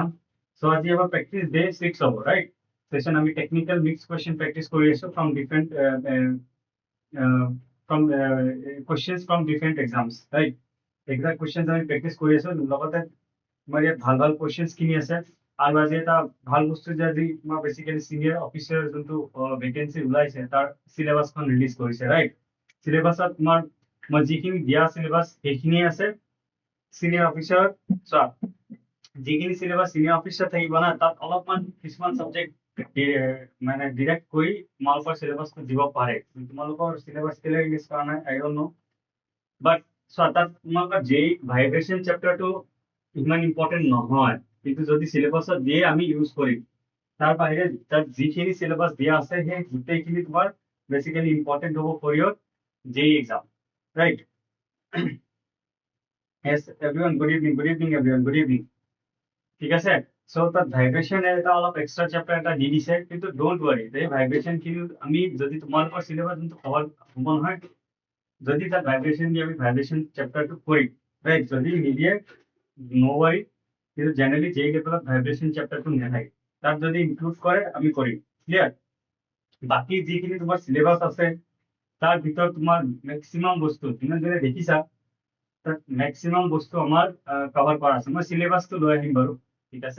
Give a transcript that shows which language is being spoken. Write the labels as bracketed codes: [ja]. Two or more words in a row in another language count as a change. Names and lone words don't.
[as] So আজি আমাৰ practice day 6 হ'ব, right? Session আমি [en] technical mixed question practice [as] কৰি আছো [en] from different questions from different exams, right? Exact questions [as] আমি practice কৰি আছো লগতে তোমাৰ ইয়াত ভাল questions খিনি আছে আৰু আজি এটা ভাল বস্তু যে আজি তোমাৰ [en] basically senior officer [as] যোনটো ভেকেন্সি ওলাইছে তাৰ সিলেবাসখন ৰিলিজ কৰিছে, ৰাইট? সিলেবাসত তোমাৰ মই যিখিনি দিয়া সিলেবাস সেইখিনি আছে। [en] senior officer [as] চোৱা যিখিনি সিলেবাস [en] senior officer [as] থাকিব না তাত অলপমান কিছুমান সাবজেক্ট মানে ডিৰেক্ট কৰি তোমালোকৰ সিলেবাসটো দিব পাৰে। তোমালোকৰ সিলেবাস কেলে ৰিলিজ কৰা নাই [en] I don't know, but [as] চোৱা তাত তোমালোকৰ যেই [en] vibration chapterটো [as] ইমান ইম্পৰ্টেন্ট নহয়, কিন্তু যদি সিলেবাসত দিয়ে আমি ইউজ কৰিম। তাৰ বাহিৰে তাত যিখিনি সিলেবাস দিয়া আছে সেই গোটেইখিনি তোমাৰ [en] basically important [as] হ'ব [en] for your JEE exam, right? Yes, everyone, good evening everyone, good evening. [as] ঠিক আছে, সো তাত ভাইব্রেশন এটা অলপ [en] extra chapter [as] এটা দি দিছে, কিন্তু [en] don't worry, [as] এই ভাইব্রেশন খিনি আমি যদি তোমালোকৰ সিলেবাস যোনটো কভাৰ হ'ব নহয়, যদি তাত ভাইব্রেশন দিয়ে আমি [en] vibration chapterটো [as] কৰিম, ৰাইট? যদি নিদিয়ে [en] no worry, [as] কিন্তু জেনারেলি যেই লেভেলত [en] vibration chapterটো [as] নাথাকে তাত যদি ইনক্লুড কৰে আমি কৰিম, ক্লিয়ার? বাকি যিখিনি তোমাৰ সিলেবাস আছে তাৰ ভিতৰত তোমাৰ মেক্সিমাম বস্তু তুমি যদি দেখিছা তাত মেক্সিমাম বস্তু আমাৰ কভাৰ কৰা আছে। মই সিলেবাসটো লৈ আহিম বাৰু, ঠিক আছে?